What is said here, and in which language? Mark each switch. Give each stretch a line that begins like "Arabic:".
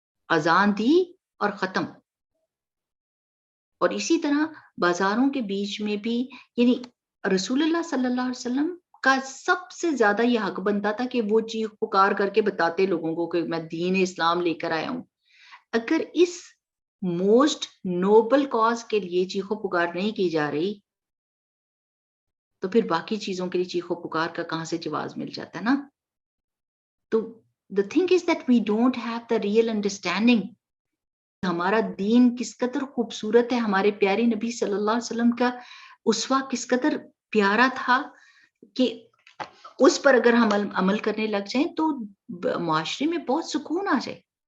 Urdu: اذان دی اور ختم. اور اسی طرح بازاروں کے بیچ میں بھی، یعنی رسول اللہ صلی اللہ علیہ وسلم کا سب سے زیادہ یہ حق بنتا تھا کہ وہ چیخ پکار کر کے بتاتے لوگوں کو کہ میں دین اسلام لے کر آیا ہوں. اگر اس
English: most noble cause
Urdu: کے لیے چیخو پکار نہیں کی جا رہی تو پھر باقی چیزوں کے لیے چیخو پکار کا کہاں سے جواز مل جاتا ہے نا.
English: تو the thing is that we don't have the real understanding.
Urdu: ہمارا دین کس قدر خوبصورت ہے، ہمارے پیارے نبی صلی اللہ علیہ وسلم کا اسوہ کس قدر پیارا تھا کہ اس پر اگر ہم عمل کرنے لگ جائیں تو معاشرے میں بہت سکون آ جائے.